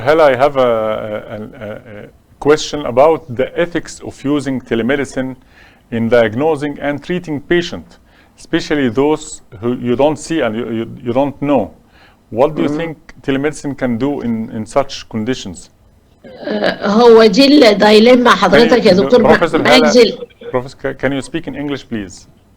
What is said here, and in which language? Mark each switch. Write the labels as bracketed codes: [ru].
[en] Hala, I have a question about the ethics of using telemedicine in diagnosing and treating patients, especially those who you don't see and you don't know. What do you think telemedicine can do in such conditions? [ar] هو دي الدايلما حضرتك يا دكتور مجدي. [en] Professor, can you speak in English, please?